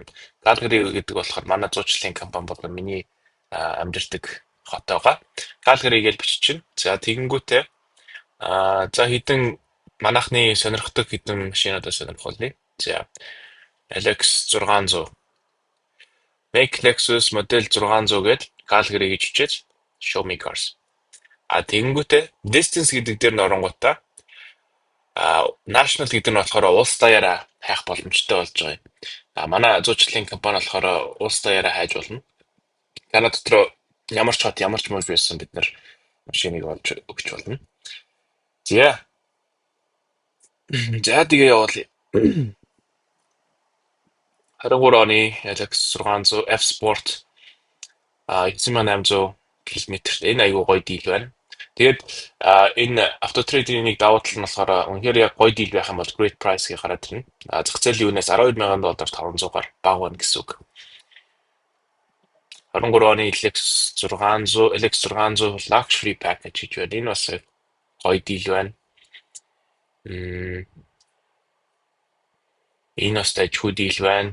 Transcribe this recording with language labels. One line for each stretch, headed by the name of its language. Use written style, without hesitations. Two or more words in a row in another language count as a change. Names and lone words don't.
Mongolian: Calgary гэдэг болохоор манай зуучлалын компани бол миний амьдардаг хот байгаа. Calgary-гээ бичиж. За тэгэнгүүтээ за хідэн манайхны сонирхдаг хідэн машинуудаа сонирхолъё. За Alex 600 Make Lexus модель 600 гээд Calgary гэж бичиж
English: show me cars.
Mongolian: Тэгэнгүүтээ distance гэдэг дээр нь оронгуудаа national гэдэг нь болохоор улс даяараа хайх боломжтой болж байгаа юм. Манай зуучлалын компани болохоор улс даяараа хайж болно. Канада дотор ямар ч хот ямар ч мууж байсан бид нар машиныг олж өгч болно. За тэгээ явуулъя. 23 оны Alex 600 F Sport 9800 км. Энэ айгүй гоё дийл байна. Тэгээд энэ автотрейдинг давуу тал нь болохоор үнэхээр яг гоё дийл байх юм бол
English: great price-
Mongolian: ийг гараад ирнэ. Зах зээлийн үнээс $12,000 500-аар бага байна гэсэн үг. 23 оны Lexus 600 Luxury Package гэж байна. Энэ бас гоё дийл байна. Энэ бас тажгүй дийл байна.